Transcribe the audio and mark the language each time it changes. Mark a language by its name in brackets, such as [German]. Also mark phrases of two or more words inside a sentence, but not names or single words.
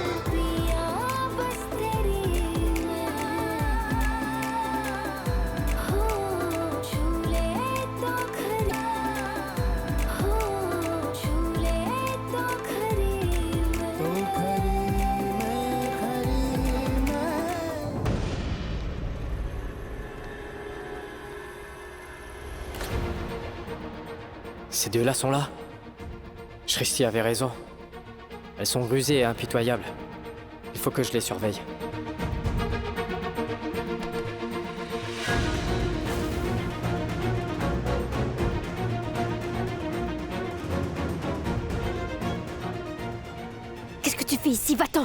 [Hindi] पिया बस तेरी मैं हो झूले तो खरी हो झूले तो खरी तू खरी मैं [French] Ces deux-là sont là. Shristi avait raison. Elles sont rusées et impitoyables. Il faut que je les surveille. Qu'est-ce que tu fais ici? Va-t'en!